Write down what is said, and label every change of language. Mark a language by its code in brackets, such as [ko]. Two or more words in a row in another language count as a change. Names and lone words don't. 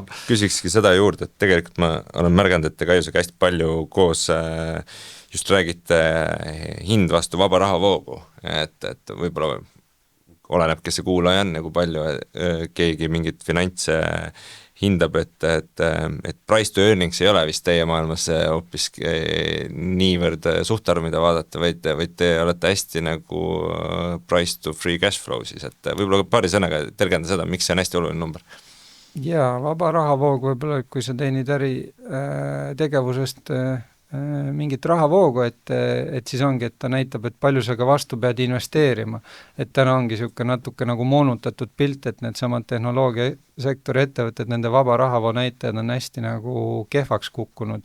[et] Küsikski seda juurde, et tegelikult ma olen märganud, et te Kaiusega hästi palju koos just räägite hind vastu vaba rahavoogu, et võib-olla oleneb, kes see kuulaja on ja kui palju keegi mingit finantse hindab, et [en] price to earnings [et] ei ole vist teie maailmas hoopis niivõrd suhtarv, mida vaadata, vaid te olete hästi nagu [en] price to free cash flow [et] siis, et võib-olla paari sõnaga tergenda seda, miks see on hästi oluline number? Jaa, vaba rahavoog võib-olla, kui sa teenid tegevusest mingit rahavoogu, et siis ongi, et ta näitab, et palju sa ka vastu pead investeerima. Et täna ongi niisugune natuke nagu moonutatud pilt, et need samad tehnoloogiasektori ettevõtted, nende vaba rahavoo näitajad on hästi nagu kehvaks kukkunud.